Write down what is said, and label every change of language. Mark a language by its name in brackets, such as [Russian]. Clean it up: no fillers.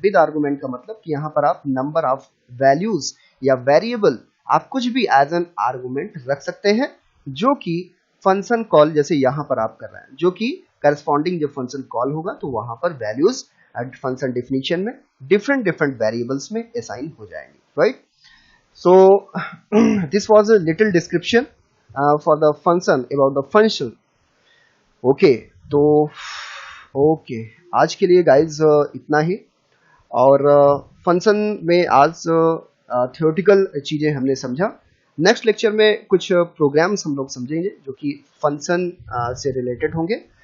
[Hindi] With argument का मतलब कि यहाँ पर आप नंबर ऑफ वैल्यूज या वेरिएबल आप कुछ भी एज एन आर्गुमेंट रख सकते हैं जो कि फंक्शन कॉल जैसे यहाँ पर आप कर रहे हैं, जो कि करस्पॉन्डिंग जब फंक्शन कॉल होगा तो वहां पर वैल्यूज फंक्शन डेफिनेशन में डिफरेंट वेरिएबल्स में असाइन हो जाएंगे, right. [English] So this was a little description for the function about the function. [Hindi] Okay, तो okay, आज के लिए गाइज इतना ही। और फंक्शन में आज थियोरेटिकल चीजें हमने समझा। नेक्स्ट लेक्चर में कुछ प्रोग्राम्स हम लोग समझेंगे जो कि फंक्शन से रिलेटेड होंगे।